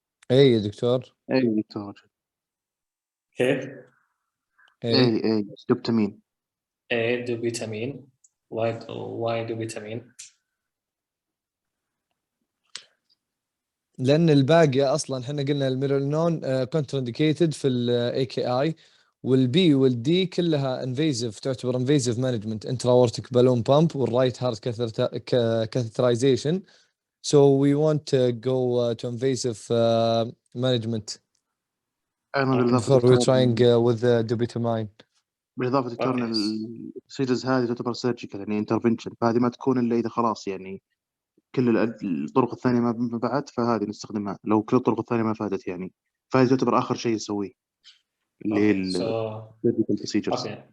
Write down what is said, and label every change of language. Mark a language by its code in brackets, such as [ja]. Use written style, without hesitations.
[ar] اي يا دكتور. اي دكتور. [en] Okay. [ar] اي دوبتامين. A دوبيتامين. [en] Why dobutamine? [ar] لان الباقي اصلا احنا قلنا الميرلينون كونترانديكيتد في الاي كي اي، والبي والدي كلها انفيزيف، تعتبر انفيزيف مانجمنت، انتراورتيك بالون بامب والرايت هارت catheterization. [en] So we want to go to invasive management before we're trying with dobutamine. [ar] بالاضافه دكتور ان السيجز هذه تعتبر سيرجيكال يعني انترفنشن، فهذه ما تكون الا اذا خلاص يعني كل الطرق الثانيه ما بعد، فهذه نستخدمها. لو كل الطرق الثانيه ما فادت يعني، فهذه تعتبر اخر شيء نسويه اللي هي السيرجيكال بروسيجرز.